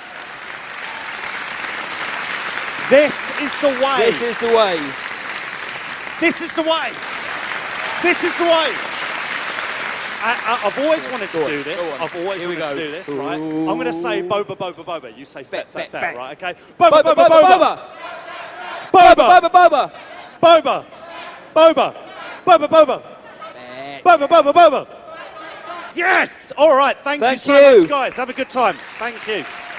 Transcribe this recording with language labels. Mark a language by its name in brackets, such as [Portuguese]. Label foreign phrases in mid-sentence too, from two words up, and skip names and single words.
[English] This is the way. This is the way. This is the way. This is the way. I've always wanted to do this. I've always wanted to do this, right? I'm going to say boba, boba, boba. You say fet, right? Okay. Boba, boba, boba. Boba, boba, boba. Boba, boba, boba, boba. Boba, boba, boba. Yes. All right. Thank you so much, guys. Have a good time. Thank you.